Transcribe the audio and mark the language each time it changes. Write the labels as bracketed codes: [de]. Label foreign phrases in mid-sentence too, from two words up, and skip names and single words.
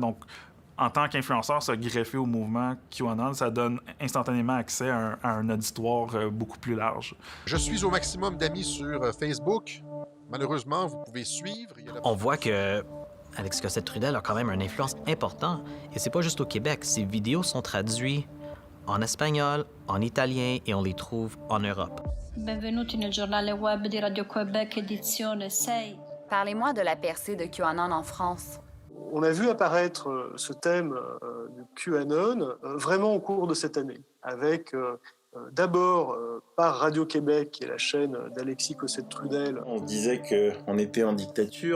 [fr] Donc, en tant qu'influenceur, se greffer au mouvement QAnon, ça donne instantanément accès à un auditoire beaucoup plus large. Je suis au maximum d'amis sur Facebook. Malheureusement, vous pouvez suivre. On voit que Alexis Cossette-Trudel a quand même une influence importante. Et c'est pas juste au Québec. Ses vidéos sont traduites en espagnol, en italien et on les trouve en Europe. [it] Benvenuti nel giornale web di Radio Québec, edizione 6. [fr] Parlez-moi de la percée de QAnon en France. On a vu apparaître ce thème du QAnon vraiment au cours de cette année, avec d'abord par Radio-Québec, qui est la chaîne d'Alexis Cossette-Trudel. On disait qu'on était en dictature.